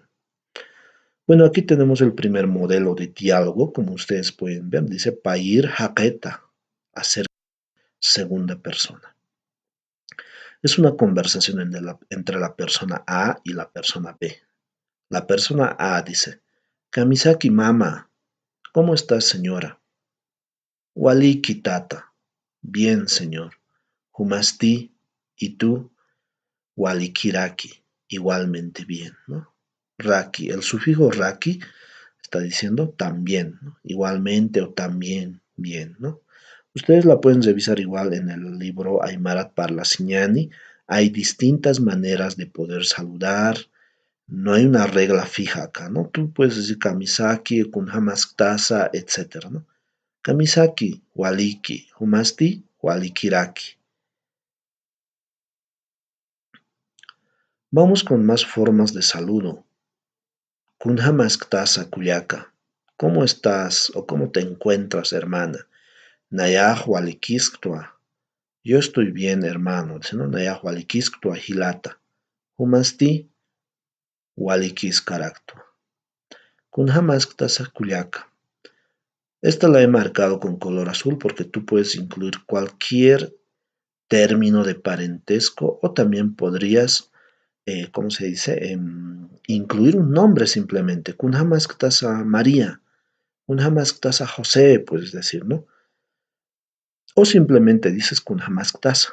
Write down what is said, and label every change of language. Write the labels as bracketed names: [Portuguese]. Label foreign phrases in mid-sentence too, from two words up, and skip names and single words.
[Spanish] Bueno, aquí tenemos el primer modelo de diálogo, como ustedes pueden ver, dice [Aymara] Pair Haqueta, [Spanish] hacer segunda persona. Es una conversación entre la persona A y la persona B. La persona A dice, [Aymara] Kamisaki mama, [Spanish] ¿cómo estás señora? [Aymara] Waliki tata, [Spanish] bien señor. Humasti, ¿y tú? Walikiraki, igualmente bien, ¿no? Raki, el sufijo raki está diciendo también, ¿no? Igualmente o también, bien, ¿no? Ustedes la pueden revisar igual en el libro Aymarat Parlasiñani. Hay distintas maneras de poder saludar. No hay una regla fija acá, ¿no? Tú puedes decir [Aymara] kamisaki, kunhamaskutasa, [Spanish] etcétera, ¿no? [Aymara] Kamisaki, waliki, humasti, walikiraki. [Spanish] Vamos con más formas de saludo. [Aymara] Kunhamaskutasa kuyaka. [Spanish] ¿Cómo estás o cómo te encuentras, hermana? [Aymara] Nayah walikisktua. [Spanish] Yo estoy bien, hermano. Dice, ¿no? [Aymara] Nayah walikisktua hilata. Humasti walikiskaraktua. Kunhamaskutasa kuyaka. [Spanish] Esta la he marcado con color azul porque tú puedes incluir cualquier término de parentesco o también podrías, ¿cómo se dice? Incluir un nombre simplemente. [Aymara] Kunhamaskutasa María. [Spanish] Kunhamaskutasa José, puedes decir, ¿no? O simplemente dices Kunhamaskutasa.